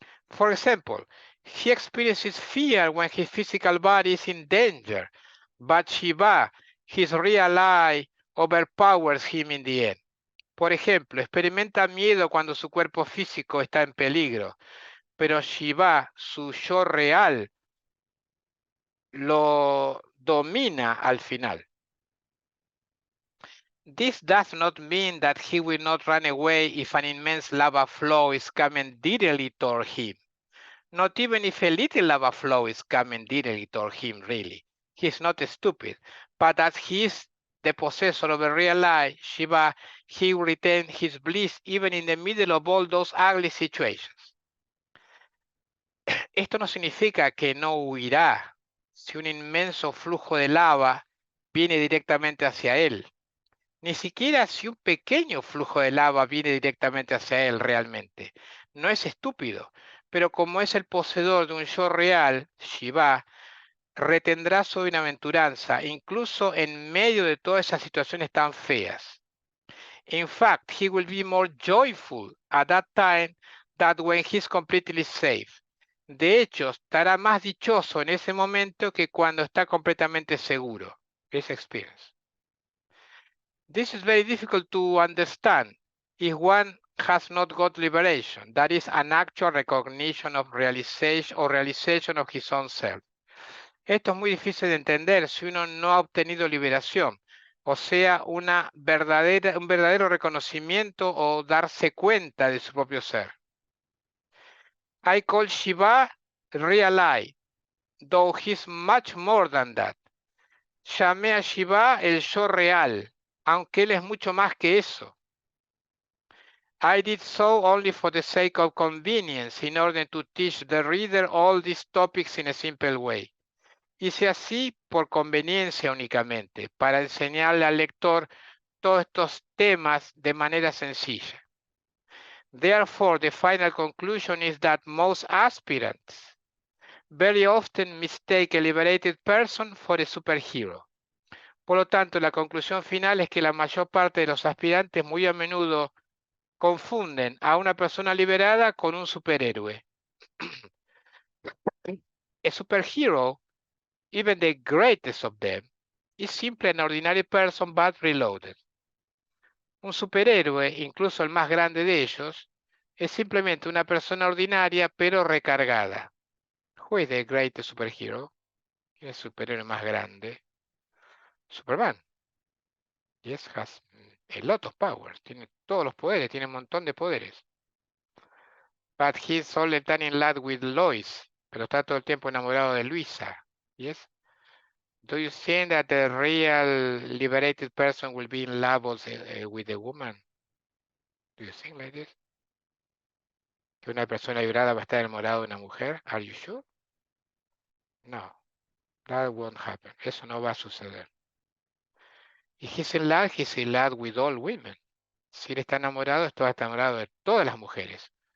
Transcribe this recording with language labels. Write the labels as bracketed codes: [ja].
[en] For example, he experiences fear when his physical body is in danger, but Shiva, his real I, overpowers him in the end. [es] Por ejemplo, experimenta miedo cuando su cuerpo físico está en peligro, pero Shiva, su yo real, lo domina al final. [en] This does not mean that he will not run away if an immense lava flow is coming directly toward him. Not even if a little lava flow is coming directly toward him, really. He is not stupid, but as he is the possessor of a real life, Shiva, he will retain his bliss even in the middle of all those ugly situations. [es] Esto no significa que no huirá si un inmenso flujo de lava viene directamente hacia él. Ni siquiera si un pequeño flujo de lava viene directamente hacia él realmente. No es estúpido, pero como es el poseedor de un yo real, Shiva, retendrá su bienaventuranza incluso en medio de todas esas situaciones tan feas. [en] In fact, he will be more joyful at that time than when he's completely safe. [es] De hecho, estará más dichoso en ese momento que cuando está completamente seguro. [en] His experience. This is very difficult to understand if one has not got liberation, that is an actual recognition of realization or realization of his own self. [es] Esto es muy difícil de entender si uno no ha obtenido liberación, o sea, un verdadero reconocimiento o darse cuenta de su propio ser. [en] I call Shiva real I, though he's much more than that. [es] Llamé a Shiva el yo real, aunque él es mucho más que eso. [en] I did so only for the sake of convenience, in order to teach the reader all these topics in a simple way. [es] Hice así por conveniencia únicamente, para enseñarle al lector todos estos temas de manera sencilla. [en] Therefore, the final conclusion is that most aspirants very often mistake a liberated person for a superhero. [es] Por lo tanto, la conclusión final es que la mayor parte de los aspirantes muy a menudo confunden a una persona liberada con un superhéroe. [en] A superhero, even the greatest of them, is simply an ordinary person but reloaded. [es] Un superhéroe, incluso el más grande de ellos, es simplemente una persona ordinaria pero recargada. [en] Who is the greatest superhero? [es] ¿Quién es el superhéroe más grande? Superman. [en] Yes, has a lot of powers. [es] Tiene todos los poderes, tiene un montón de poderes. [en] But he's all the time in love with Lois. [es] Pero está todo el tiempo enamorado de Luisa. [en] Yes. Do you think that the real liberated person will be in love also, with a woman? Do you think like this? [es] ¿Que una persona liberada va a estar enamorada de una mujer? [en] Are you sure? No. That won't happen. [es] Eso no va a suceder. [en] If he's in love with all women. [es] Si él está enamorado, está enamorado de todas las mujeres.